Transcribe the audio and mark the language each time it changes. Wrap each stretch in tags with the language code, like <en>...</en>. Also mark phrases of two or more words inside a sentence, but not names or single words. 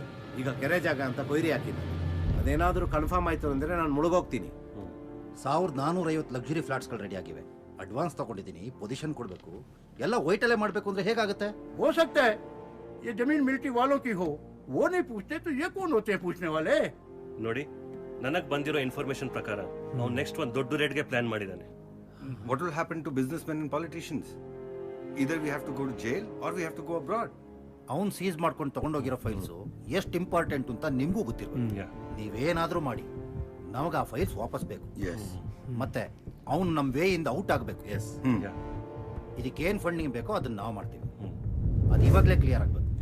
<kn>ಈಗ ಕೆರೆ ಜಾಗ ಅಂತ ಕೊಯ್ರಿ ಹಾಕಿದ್ದೀನಿ. ಅದೇನಾದ್ರೂ ಕನ್ಫರ್ಮ್ ಆಯ್ತು ಅಂದ್ರೆ ನಾನು ಮುಳುಗೋಗ್ತೀನಿ. 1450</kn> <en>luxury flatsಗಳು</en> <kn>ರೆಡಿ ಆಗಿವೆ. ಅಡ್ವಾನ್ಸ್ ತಗೊಂಡಿದ್ದೀನಿ, ಪೊಸಿಷನ್ ಕೊಡಬೇಕು. ಎಲ್ಲ ವೈಟ್ ಅಲ್ಲೇ ಮಾಡಬೇಕು ಅಂದ್ರೆ ಹೇಗಾಗುತ್ತೆ?</kn> <hi>हो सकता है ये जमीन मिलिट्री वालों की हो, वो नहीं पूछते तो ये कौन होते हैं पूछने वाले?</hi> <kn>ನೋಡಿ, ನನಗೆ ಬಂದಿರೋ ಇನ್ಫಾರ್ಮೇಶನ್ ಪ್ರಕಾರ ನಾವು ನೆಕ್ಸ್ಟ್ ಒಂದು ದೊಡ್ಡ ರೇಟ್ಗೆ ಪ್ಲಾನ್ ಮಾಡಿದ್ದಾನೆ.</kn> <en>What will happen to businessmen and politicians? Either we have to go to jail or we have to go abroad.</en> <kn>ಅವನು ಸೀಸ್ ಮಾಡ್ಕೊಂಡು ತಗೊಂಡೋಗಿರೋ ಫೈಲ್ಸು ಎಷ್ಟು ಇಂಪಾರ್ಟೆಂಟ್ ಅಂತ ನಿಮಗೂ ಗೊತ್ತಿರ್ಬೇಕು. ನೀವೇನಾದ್ರೂ ಮಾಡಿ ನಮಗೆ ಆ ಫೈಲ್ಸ್ ವಾಪಸ್ ಬೇಕು. ಮತ್ತೆ ಅವನು ನಮ್ಮ ವೇಯಿಂದ ಔಟ್ ಆಗಬೇಕು. ಇದಕ್ಕೇನು ಫಂಡಿಂಗ್ ಬೇಕೋ ಅದನ್ನ ನಾವು ಮಾಡ್ತೀವಿ. ಅದು ಇವಾಗಲೇ ಕ್ಲಿಯರ್ ಆಗಬೇಕು.</kn>